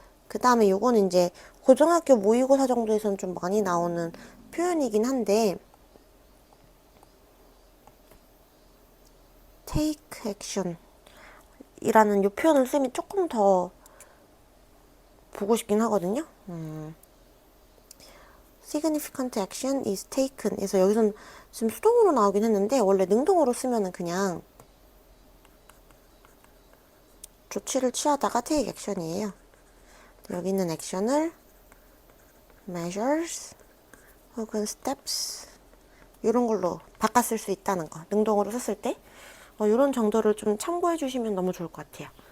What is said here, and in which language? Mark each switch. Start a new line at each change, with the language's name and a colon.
Korean: 그 다음에 요거는 이제 고등학교 모의고사 정도에서는 좀 많이 나오는 표현이긴 한데, take action 이라는 요 표현을 쓰면 조금 더 보고 싶긴 하거든요.
English: significant action is taken.
Korean: 그래서 여기선 지금 수동으로 나오긴 했는데, 원래 능동으로 쓰면은 그냥 조치를 취하다가 take action이에요. 여기 있는 액션을 measures 혹은 steps 이런 걸로 바꿔 쓸 수 있다는 거, 능동으로 썼을 때 이런 정도를 좀 참고해 주시면 너무 좋을 것 같아요.